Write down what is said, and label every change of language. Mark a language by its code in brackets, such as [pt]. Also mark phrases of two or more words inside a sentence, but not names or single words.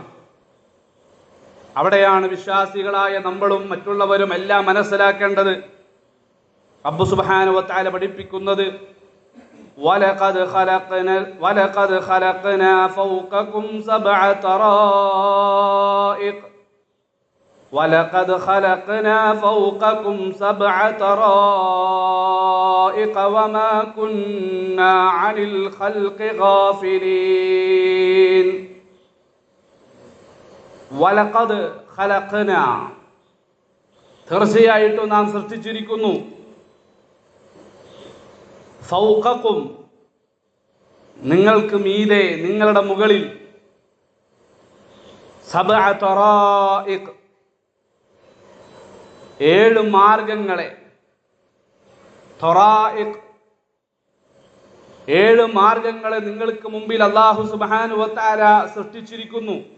[ml] അവിടെയാണ് വിശ്വാസികളായ നമ്മളും മറ്റുള്ളവരും എല്ലാം മനസ്സിലാക്കേണ്ടത്. [ar] ربّ سبحانه وتعالى [ml] പഠിപ്പിക്കുന്നത് [ar] ولقد خلقنا فوقكم سبع طرائق ولقد خلقنا فوقكم 7 طرائق وما كنا عن الخلق غافلين. ولقد خلقنا, [ml] തീർച്ചയായിട്ടും നാം സൃഷ്ടിച്ചിരിക്കുന്നു, ഫൗഖകും, നിങ്ങൾക്ക് മീതെ, നിങ്ങളുടെ മുകളിൽ, 7 തറായിഖ്, 7 മാർഗങ്ങളെ, ത്വറായിഖ്, 7 മാർഗങ്ങളെ നിങ്ങൾക്ക് മുമ്പിൽ [ar] الله سبحانه وتعالى [ml] സൃഷ്ടിച്ചിരിക്കുന്നു.